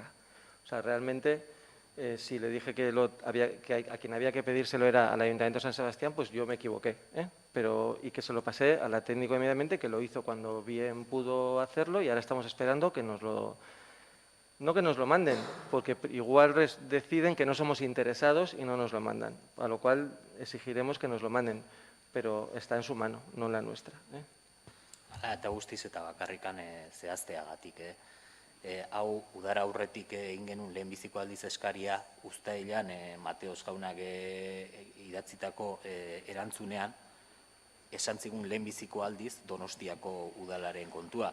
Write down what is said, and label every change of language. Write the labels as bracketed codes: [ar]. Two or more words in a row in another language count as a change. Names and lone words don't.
[es] O sea, realmente, si le dije que a quien había que pedírselo era al Ayuntamiento de San Sebastián, pues yo me equivoqué, y que se lo pasé a la técnico de medio ambiente, que lo hizo cuando bien pudo hacerlo y ahora estamos esperando que no que nos lo manden, porque igual deciden que no somos interesados y no nos lo mandan, a lo cual exigiremos que nos lo manden, pero está en su mano, no en la nuestra. [eu] Hala, eta guztiz eta bakarrikan zehazteagatik. Hau, udara aurretik egin genuen lehenbiziko aldiz eskaria uztailean Mateos jaunak idatzitako erantzunean, esan zigun lehenbiziko aldiz Donostiako udalaren kontua.